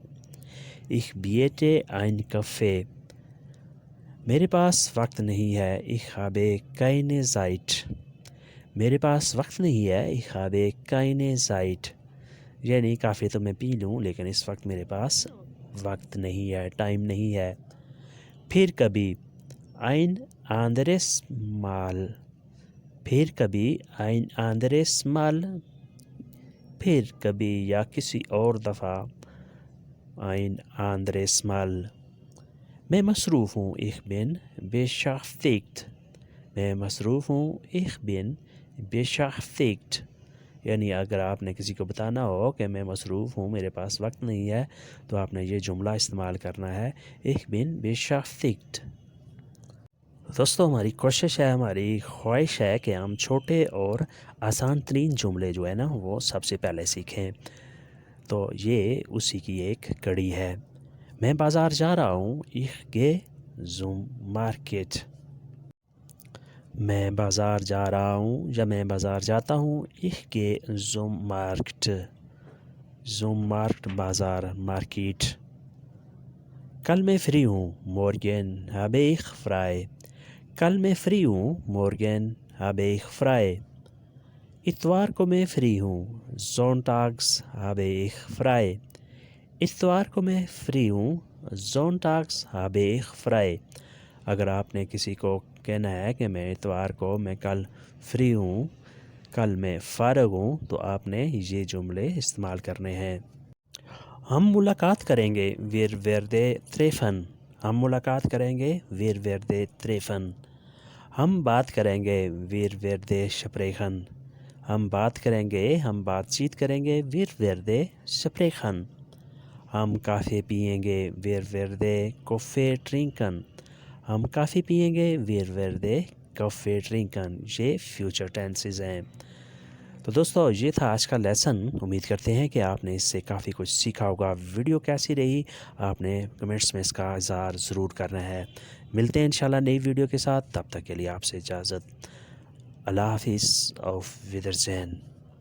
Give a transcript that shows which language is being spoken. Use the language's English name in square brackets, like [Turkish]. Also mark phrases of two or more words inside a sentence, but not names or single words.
[German] Ich biete ein Kaffee। [Urdu] میرے پاس وقت نہیں ہے. [German] Ich habe keine Zeit। [Urdu] میرے پاس وقت نہیں ہے. [German] Ich habe keine Zeit। [Urdu] یعنی کافی تو میں پی لوں، لیکن اس وقت میرے پاس وقت نہیں ہے، ٹائم نہیں ہے. پھر کبھی [German] ein anderes Mal। [Urdu] پھر کبھی [German] ein anderes Mal। [Urdu] پھر کبھی یا کسی اور دفعہ [German] ein anderes Mal। [Urdu] میں مصروف ہوں. [German] Ich bin beschäftigt। [Urdu] میں مصروف ہوں. [German] Ich bin beschäftigt। [Urdu] یعنی اگر آپ نے کسی کو بتانا ہو کہ میں مصروف ہوں، میرے پاس وقت نہیں ہے، تو آپ نے یہ جملہ استعمال کرنا ہے, [German] Ich bin beschäftigt। [Urdu] دوستو، ہماری کوشش ہے، ہماری خواہش ہے کہ ہم چھوٹے اور آسان ترین جملے جو ہے نا، وہ سب سے پہلے سیکھیں. تو یہ اسی کی ایک کڑی ہے. میں بازار جا رہا ہوں. [German] Ich gehe zum Market। [Urdu] میں بازار جا رہا ہوں یا میں بازار جاتا ہوں. [German] Ich gehe zum Markt। zum Markt [Urdu] بازار، مارکیٹ. کل میں فری ہوں. [German] Morgen habe ich frei। [Urdu] کل میں فری ہوں. [German] Morgen habe ich frei। [Urdu] اتوار کو میں فری ہوں. [German] Sonntags habe ich frei। [Urdu] اتوار کو میں فری ہوں. [German] Sonntags habe ich frei। [Urdu] اگر آپ نے کسی کو کہنا ہے کہ میں اتوار کو، میں کل فری ہوں، کل میں فارغ ہوں، تو آپ نے یہ جملے استعمال کرنے ہیں. ہم ملاقات کریں گے. [German] Wir werden treffen। [Urdu] ہم ملاقات کریں گے. [German] Wir werden treffen। [Urdu] ہم بات کریں گے. [German] Wir werden sprechen। [Urdu] ہم بات کریں گے، ہم بات چیت کریں گے. [German] Wir werden sprechen। [Urdu] ہم کافی پئیں گے. [German] Wir werden Kaffee trinken। [Urdu] ہم کافی پئیں گے. [German] Wir werden Kaffee trinken। [Urdu] ये [English] future tenses [Urdu] हैं। تو دوستو یہ تھا آج کا لیسن. امید کرتے ہیں کہ آپ نے اس سے کافی کچھ سیکھا ہوگا. ویڈیو کیسی رہی آپ نے کمنٹس میں اس کا اظہار ضرور کرنا ہے. ملتے ہیں انشاءاللہ نئی ویڈیو کے ساتھ. تب تک کے لیے آپ سے اجازت. اللہ حافظ. [German] auf Wiedersehen.